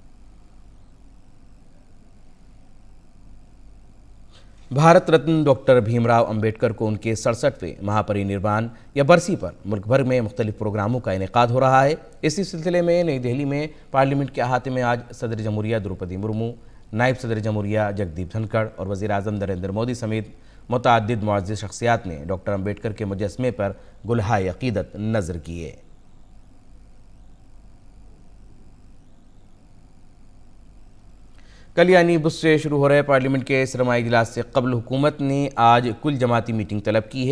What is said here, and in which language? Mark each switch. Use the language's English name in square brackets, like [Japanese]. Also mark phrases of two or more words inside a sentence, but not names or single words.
[Urdu] بھارت رتن ڈاکٹر بھیم راؤ امبیڈکر کو ان کے 67ویں مہا پری نروان یا برسی پر ملک بھر میں مختلف پروگراموں کا انعقاد ہو رہا ہے۔ اسی سلسلے میں نئی دہلی میں پارلیمنٹ کے احاطے میں آج صدر جمہوریہ دروپدی مرمو، نائب صدر جمہوریہ جگدیپ دھنکڑ اور وزیر اعظم نریندر مودی سمیت متعدد معزز شخصیات نے ڈاکٹر امبیڈکر کے مجسمے پر گلہائے عقیدت نذر کیے۔ کل یعنی بدھ سے شروع ہو رہے پارلیمنٹ کے سرمائی اجلاس سے قبل حکومت نے آج کل جماعتی میٹنگ طلب کی ہے۔